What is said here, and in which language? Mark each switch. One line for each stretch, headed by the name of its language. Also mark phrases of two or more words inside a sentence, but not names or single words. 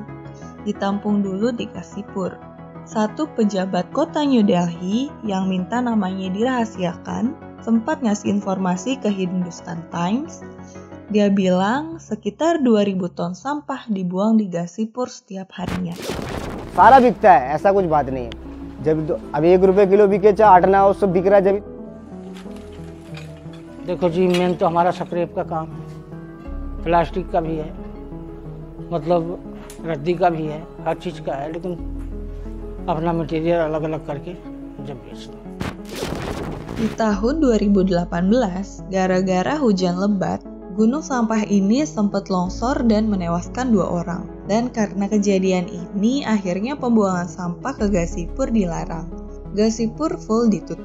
Indonesian: Ditampung dulu di Ghazipur. Satu pejabat kota New Delhi yang minta namanya dirahasiakan sempat ngasih informasi ke Hindustan Times. Dia bilang sekitar 2000 ton sampah dibuang di Ghazipur setiap harinya.
Hindi: सारा बिकता है, ऐसा कुछ बात नहीं है. जब अब 1 रुपए किलो बिके चाहे 8 ना हो, सब बिक रहा है. जब देखो जी, मेन तो हमारा स्क्रैप का काम है, प्लास्टिक का भी है, मतलब रद्दी का भी है, हर चीज़ का है, लेकिन अपना मटेरियल अलग अलग करके जब बेचते हैं.
Indonesian: Di tahun 2018, gara-gara hujan lebat, gunung sampah ini sempat longsor dan menewaskan 2 orang. Dan karena kejadian ini, akhirnya pembuangan sampah ke Ghazipur dilarang. Ghazipur full ditutup.